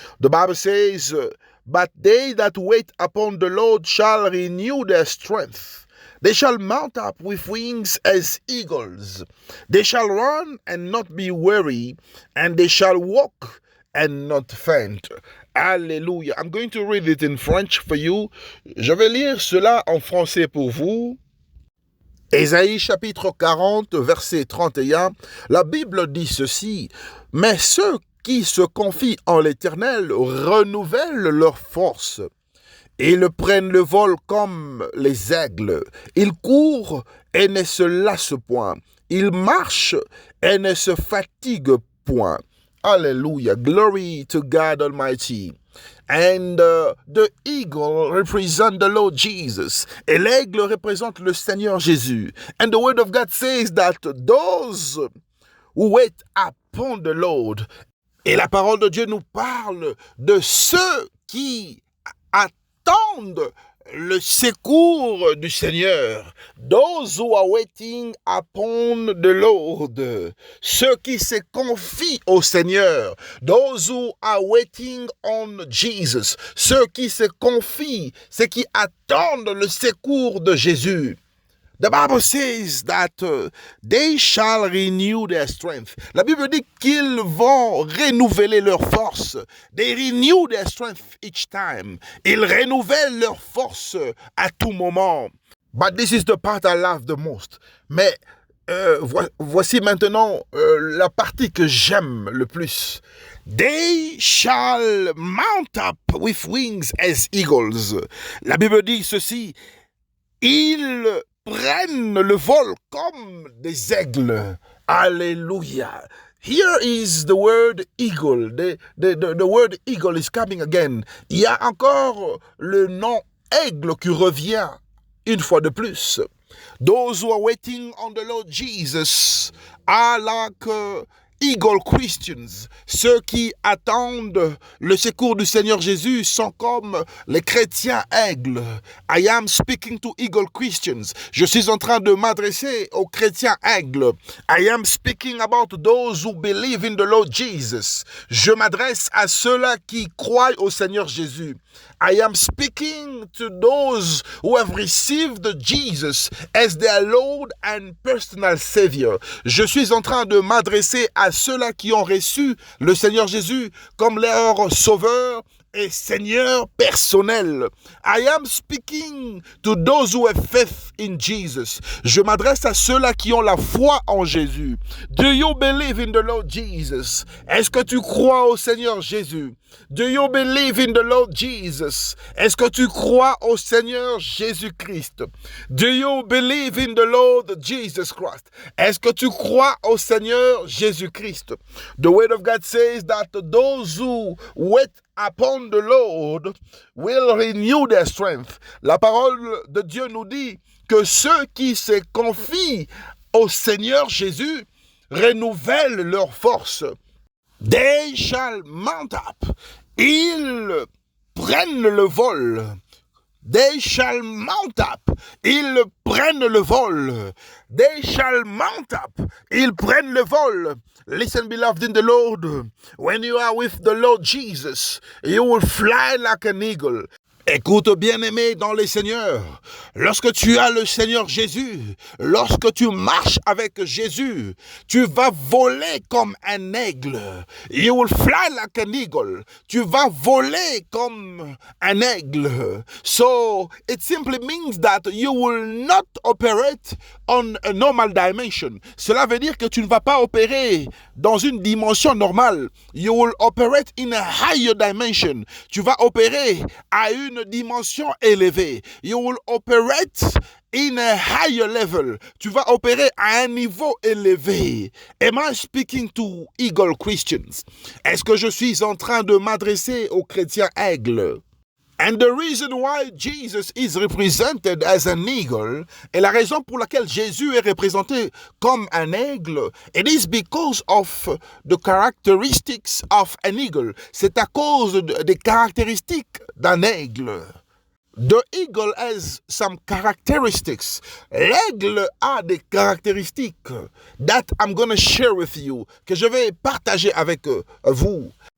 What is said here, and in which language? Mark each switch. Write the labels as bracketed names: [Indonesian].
[English] The Bible says, "But they that wait upon the Lord shall renew their strength. They shall mount up with wings as eagles. They shall run and not be weary, and they shall walk and not faint." Alléluia. I'm going to read it in French for you. [French] Je vais lire cela en français pour vous. Ésaïe chapitre 40, verset 31. La Bible dit ceci: « Mais ceux qui se confient en l'Éternel renouvellent leur force. Ils prennent le vol comme les aigles. Ils courent et ne se lassent point. Ils marchent et ne se fatiguent point. » Hallelujah. [English] Glory to God Almighty. And the eagle represents the Lord Jesus. [French] Et l'aigle représente le Seigneur Jésus. [English] And the word of God says that those who wait upon the Lord. [French] Et la parole de Dieu nous parle de ceux qui attendent le secours du Seigneur. [English] Those who are waiting upon the Lord. [French] Ceux qui se confient au Seigneur. [English] Those who are waiting on Jesus. [French] Ceux qui se confient, ceux qui attendent le secours de Jésus. [English] The Bible says that they shall renew their strength. [French] La Bible dit qu'ils vont renouveler leur force. [English] They renew their strength each time. [French] Ils renouvellent leur force à tout moment. [English] But this is the part I love the most. [French] Mais voici maintenant la partie que j'aime le plus. [English] They shall mount up with wings as eagles. [French] La Bible dit ceci. Ils prennent le vol comme des aigles. [English] Alléluia. Here is the word eagle. The word eagle is coming again. [French] Il y a encore le nom aigle qui revient une fois de plus. [English] Those who are waiting on the Lord Jesus are like eagle Christians. [French] Ceux qui attendent le secours du Seigneur Jésus sont comme les chrétiens aigles. [English] I am speaking to eagle Christians. [French] Je suis en train de m'adresser aux chrétiens aigles. [English] I am speaking about those who believe in the Lord Jesus. [French] Je m'adresse à ceux-là qui croient au Seigneur Jésus. [English] I am speaking to those who have received Jesus as their Lord and personal Savior. [French] Je suis en train de m'adresser à ceux-là qui ont reçu le Seigneur Jésus comme leur sauveur et Seigneur personnel. [English] I am speaking to those who have faith in Jesus. [French] Je m'adresse à ceux-là qui ont la foi en Jésus. [English] Do you believe in the Lord Jesus? [French] Est-ce que tu crois au Seigneur Jésus? [English] Do you believe in the Lord Jesus? [French] Est-ce que tu crois au Seigneur Jésus-Christ? [English] Do you believe in the Lord Jesus Christ? [French] Est-ce que tu crois au Seigneur Jésus-Christ? [English] The word of God says that those who wait upon the Lord will renew their strength. [French] La parole de Dieu nous dit que ceux qui se confient au Seigneur Jésus renouvellent leur force. [English] They shall mount up. [French] Ils prennent le vol. [English] They shall mount up. [French] Ils prennent le vol. [English] They shall mount up. [French] Ils prennent le vol. [English] Listen, beloved in the Lord. When you are with the Lord Jesus, you will fly like an eagle. [French] Écoute, bien-aimé dans les seigneurs, lorsque tu as le Seigneur Jésus, lorsque tu marches avec Jésus, tu vas voler comme un aigle. [English] You will fly like an eagle. [French] Tu vas voler comme un aigle. [English] So, it simply means that you will not operate on a normal dimension. [French] Cela veut dire que tu ne vas pas opérer dans une dimension normale. [English] You will operate in a higher dimension. [French] Tu vas opérer à une dimension élevée. [English] You will operate in a higher level. [French] Tu vas opérer à un niveau élevé. [English] Am I speaking to eagle Christians? [French] Est-ce que je suis en train de m'adresser aux chrétiens aigles? [English] And the reason why Jesus is represented as an eagle, [French] et la raison pour laquelle Jésus est représenté comme un aigle, [English] it is because of the characteristics of an eagle. [French] C'est à cause des caractéristiques d'un aigle. [English] The eagle has some characteristics. [French] L'aigle a des caractéristiques [English] that I'm going to share with you, [French] que je vais partager avec vous.